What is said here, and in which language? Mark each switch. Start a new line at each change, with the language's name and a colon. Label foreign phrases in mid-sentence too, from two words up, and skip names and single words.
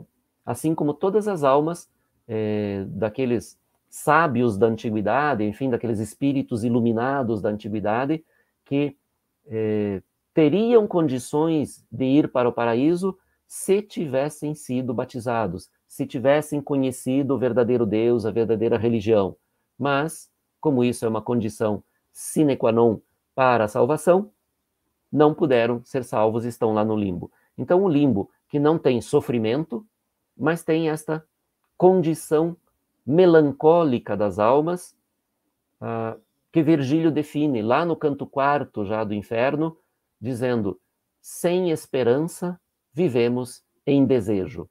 Portuguese: Assim como todas as almas daqueles sábios da antiguidade, enfim, daqueles espíritos iluminados da antiguidade, que teriam condições de ir para o paraíso se tivessem sido batizados, se tivessem conhecido o verdadeiro Deus, a verdadeira religião. Mas, como isso é uma condição
Latin: sine qua non
Portuguese: para a salvação, não puderam ser salvos e estão lá no limbo. Então, o limbo, que não tem sofrimento, mas tem esta condição melancólica das almas, que Virgílio define lá no canto 4 já do inferno, dizendo: sem esperança vivemos em desejo.